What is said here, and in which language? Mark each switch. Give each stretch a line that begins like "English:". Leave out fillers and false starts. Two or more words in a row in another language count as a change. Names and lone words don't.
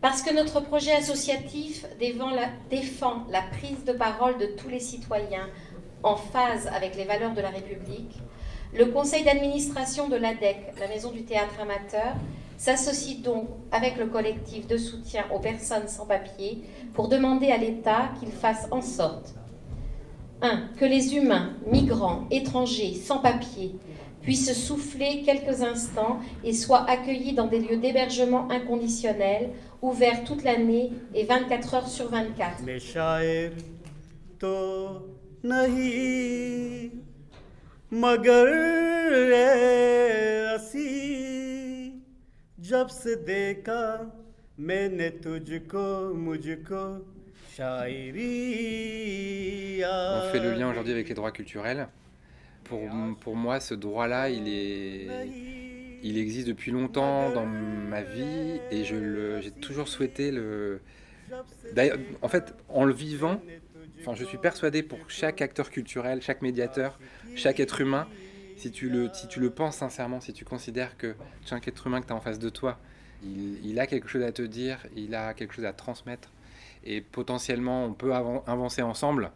French: Parce que notre projet associatif défend la prise de parole de tous les citoyens en phase avec les valeurs de la République, le conseil d'administration de l'ADEC, la Maison du Théâtre Amateur, s'associe donc avec le collectif de soutien aux personnes sans papier pour demander à l'État qu'il fasse en sorte 1. Que les humains, migrants, étrangers, sans papier puissent souffler quelques instants et soient accueillis dans des lieux d'hébergement inconditionnel, ouverts toute l'année et 24 heures sur 24.
Hindi: जब से देखा मैंने तुझको मुझको शायरी
French: On fait le lien aujourd'hui avec les droits culturels. Pour moi, ce droit-là, il existe depuis longtemps dans ma vie et j'ai toujours souhaité le... D'ailleurs, en fait, en le vivant, je suis persuadé pour chaque acteur culturel, chaque médiateur, chaque être humain, si tu le penses sincèrement, si tu considères que chaque être humain que tu as en face de toi, il a quelque chose à te dire, il a quelque chose à transmettre, et potentiellement on peut avancer ensemble.